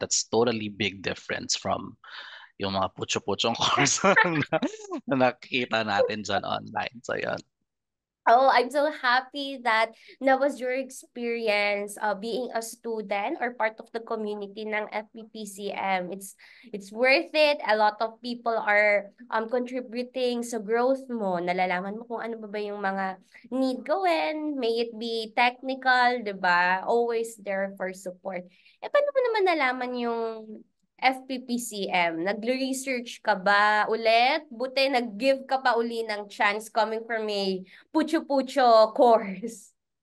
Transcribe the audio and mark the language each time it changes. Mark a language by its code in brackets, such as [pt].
[en] That's totally big difference from [tl] yung mga putyo-putyong course na nakikita natin dyan online. So yun. [en] Oh, I'm so happy that that was your experience being a student or part of the community ng FPPCM. It's worth it. A lot of people are contributing sa growth mo. [tl] Nalalaman mo kung ano ba yung mga need gawin. [en] May it be technical, 'di ba? Always there for support. [tl] Eh, paano mo naman nalaman yung FPPCM? Nag-research ka ba ulit? Buti nag-give ka pa uli ng chance coming from a Pucho-pucho course.